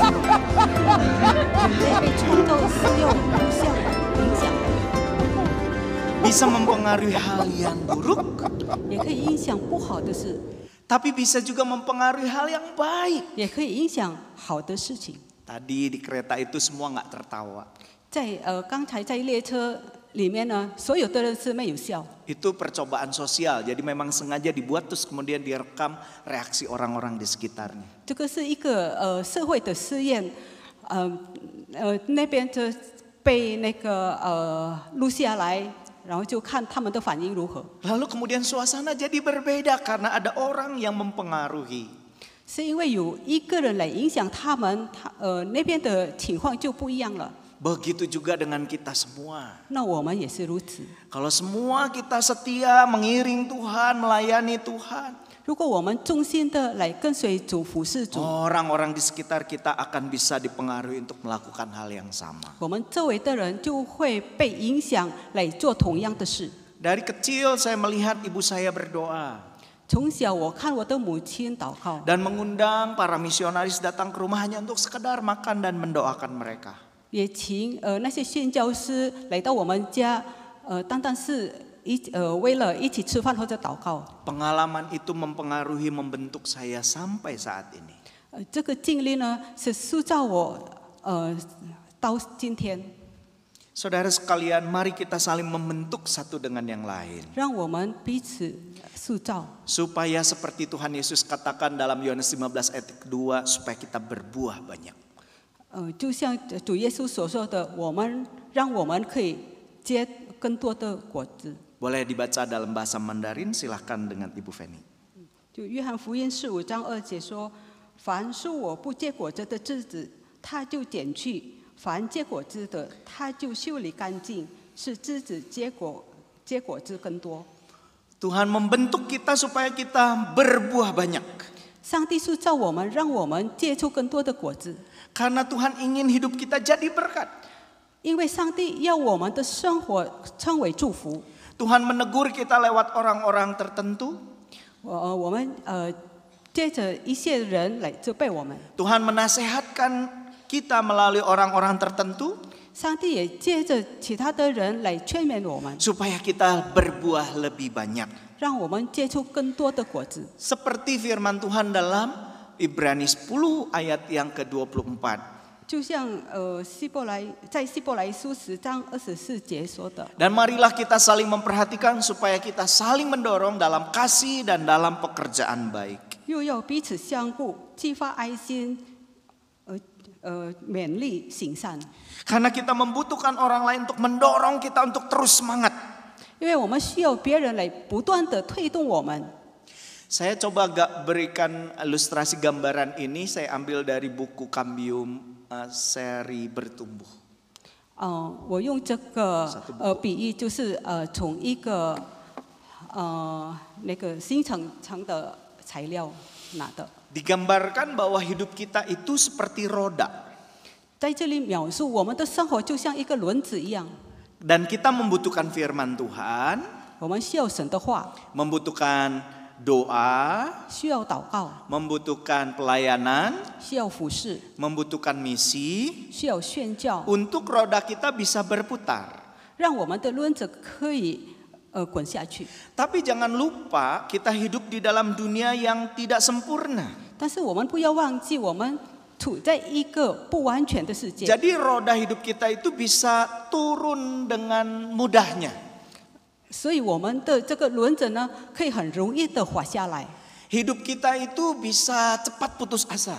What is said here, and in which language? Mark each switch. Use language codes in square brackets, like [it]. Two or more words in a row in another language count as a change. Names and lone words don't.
[zh] 人类被创造是要互相影响的， [id] bisa mempengaruhi hal yang buruk, [zh] 也可以影响不好的事， [id] tapi bisa juga mempengaruhi hal yang baik. [zh] 也可以影响好的事情。 [id] Tadi di kereta itu semua nggak tertawa. [zh] 在刚才在列车里面呢，所有的人是没有笑， [id] Itu percobaan sosial, jadi memang sengaja dibuat terus kemudian direkam reaksi orang-orang di sekitarnya. [zh] 这个是一个社会的试验，那边就被那个录下来，然后就看他们的反应如何。 [id] Lalu kemudian suasana jadi berbeda karena ada orang yang mempengaruhi. [zh] 是因为有一个人来影响他们，那边的情况就不一样了。 [id] Begitu juga dengan kita semua. [zh] 那我们也是如此。 [id] Kalau semua kita setia mengiring Tuhan, melayani Tuhan, [zh] 如果我们忠心的来跟随主、服侍主， [id] orang-orang di sekitar kita akan bisa dipengaruhi untuk melakukan hal yang sama. [zh] 我们周围的人就会被影响来做同样的事。 [id] Dari kecil saya melihat ibu saya berdoa [zh] 从小我看我的母亲祷告， [id] dan mengundang para misionaris datang ke rumah hanya untuk sekedar makan dan mendoakan mereka. [zh] 也请那些宣教师来到我们家，单单是为了一起吃饭或者祷告。 [id] Pengalaman itu mempengaruhi membentuk saya sampai saat ini. [zh] 这个经历呢，是塑造我到今天。 [id] Saudara sekalian, mari kita saling membentuk satu dengan yang lain. [zh] 让我们彼此塑造， [id] Supaya seperti Tuhan Yesus katakan dalam Yohanes 15 ayat 2, supaya kita berbuah banyak. [zh] 就像主耶稣所说的，让我们可以结更多的果子。 [id] Boleh dibaca dalam bahasa Mandarin, silahkan dengan Ibu Feni. [zh] 就约翰福音15章2节说：“凡属我不结果子的枝子，他就剪去；凡结果子的，他就修理干净，使枝子结果子更多。” [id] Tuhan membentuk kita supaya kita berbuah banyak. [zh] 上帝塑造我们，让我们结出更多的果子。 [id] Karena Tuhan ingin hidup kita jadi berkat. [zh] 因为上帝要我们的生活称为祝福。 [id] Tuhan menegur kita lewat orang-orang tertentu. [zh] 我们接着一些人来责备我们。 [id] Tuhan menasehatkan kita melalui orang-orang tertentu. [zh] 上帝也借着其他的人来劝勉我们， [id] Supaya kita berbuah lebih banyak. [zh] 让我们结出更多的果子。 [id] Seperti firman Tuhan dalam Ibrani 10 ayat yang ke-24. [zh] 就像希伯来书10章24节说的， [id] Dan marilah kita saling memperhatikan supaya kita saling mendorong dalam kasih dan dalam pekerjaan baik. [zh] 又要彼此相顾，激发爱心，勉励行善。 [id] Karena kita membutuhkan orang lain untuk mendorong kita untuk terus semangat. [zh] 因为我们需要别人来不断的推动我们。 [id] Saya coba berikan ilustrasi gambaran ini, saya ambil dari buku Cambium seri Bertumbuh. [zh] 我用这个比喻，就是从一个那个新层的材料拿的。 [id] Digambarkan bahwa hidup kita itu seperti roda. [zh] 在这里描述我们的生活就像一个轮子一样， [id] Dan kita membutuhkan firman Tuhan, [zh] 我们需要神的话， [id] membutuhkan doa, [zh] 需要祷告， [id] membutuhkan pelayanan, [zh] 需要服侍， [id] membutuhkan misi, [zh] 需要宣教， [id] untuk roda kita bisa berputar. [zh] 让我们的轮子可以滚下去。 [id] Tapi jangan lupa kita hidup di dalam dunia yang tidak sempurna. [zh] 但是我们不要忘记，我们处在一个不完全的世界， [id] Jadi roda hidup kita itu bisa turun dengan mudahnya. [zh] 所以我们的这个轮子呢，可以很容易的滑下来。 [id] Hidup kita itu bisa cepat putus asa.